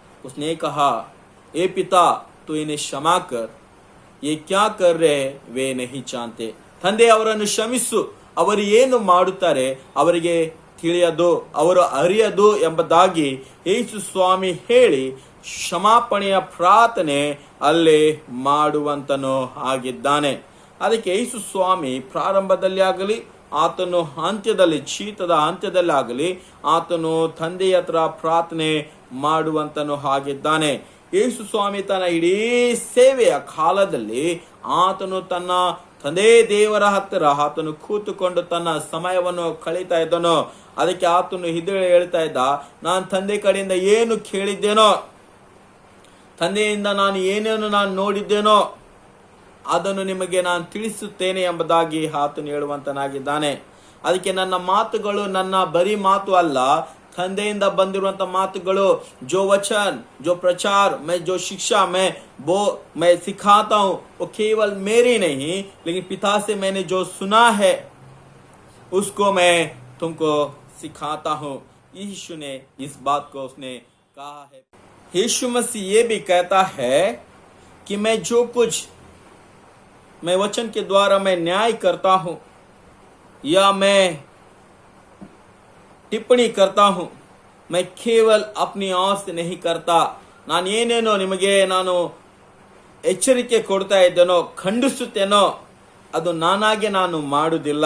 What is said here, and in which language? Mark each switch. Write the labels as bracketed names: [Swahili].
[Hindi] उसने कहा, ए पिता, तू इन्हें क्षमा कर, ये क्या कर रहे वे नहीं जानते। [Kannada] ತಂದೆ ಅವರನ್ನು ಕ್ಷಮಿಸು, ಅವರು ಏನು ಮಾಡುತ್ತಾರೆ ಅವರಿಗೆ ತಿಳಿಯದು, ಅವರು ಅರಿಯದು ಎಂಬುದಾಗಿ ಯೇಸು ಸ್ವಾಮಿ ಹೇಳಿ ಕ್ಷಮಾಪಣೆಯ ಪ್ರಾರ್ಥನೆ ಅಲ್ಲೇ ಮಾಡುವಂತನು ಆಗಿದ್ದಾನೆ। ಅದಕ್ಕೆ ಯೇಸು ಸ್ವಾಮಿ ಪ್ರಾರಂಭದಲ್ಲಿ ಆಗಲಿ, ಆತನು ಅಂತ್ಯದಲ್ಲಿ, ಶೀತದ ಅಂತ್ಯದಲ್ಲಿ ಆಗಲಿ, ಆತನು ತಂದೆಯ ಹತ್ರ ಪ್ರಾರ್ಥನೆ ಮಾಡುವಂತನು ಆಗಿದ್ದಾನೆ। ಯೇಸು ಸ್ವಾಮಿ ತನ್ನ ಇಡೀ ಸೇವೆಯ ಕಾಲದಲ್ಲಿ ಆತನು ತನ್ನ ತಂದೆ ದೇವರ ಹತ್ತಿರ ಆತನು ಕೂತುಕೊಂಡು ತನ್ನ ಸಮಯವನ್ನು ಕಳೀತಾ ಇದ್ದನು। ಅದಕ್ಕೆ ಆತನು ಹೇಳ್ತಾ ಇದ್ದ, ನಾನು ತಂದೆ ಕಡೆಯಿಂದ ಏನು ಕೇಳಿದ್ದೇನೋ, ತಂದೆಯಿಂದ ನಾನು ಏನೇನು ನಾನು ನೋಡಿದ್ದೇನೋ ಅದನ್ನು ನಿಮಗೆ ನಾನು ತಿಳಿಸುತ್ತೇನೆ ಎಂಬುದಾಗಿ ಆತನು ಹೇಳುವಂತನಾಗಿದ್ದಾನೆ। ಅದಕ್ಕೆ ನನ್ನ ಮಾತುಗಳು ನನ್ನ ಬರೀ ಮಾತು ಅಲ್ಲ, ತಂದೆಯಿಂದ ಬಂದಿರುವಂತ ಮಾತುಗಳು, [Hindi] जो वचन, जो प्रचार, मैं जो शिक्षा मैं सिखाता हूँ, वो केवल मेरी नहीं, लेकिन पिता से मैंने जो सुना है उसको मैं तुमको सिखाता हूँ। यीशु ने इस बात को उसने कहा है। यीशु मसीह ये भी कहता है कि मैं जो कुछ मैं वचन के द्वारा मैं न्याय करता हूं या मैं टिप्पणी करता हूं, मैं केवल अपनी आवाज से नहीं करता. [Kannada] ನಾನು ಏನೇನೋ ನಿಮಗೆ ನಾನು ಎಚ್ಚರಿಕೆ ಕೊಡ್ತಾ ಇದ್ದೇನೋ, ಖಂಡಿಸುತ್ತೇನೋ, ಅದು ನಾನಾಗೆ ನಾನು ಮಾಡುವುದಿಲ್ಲ.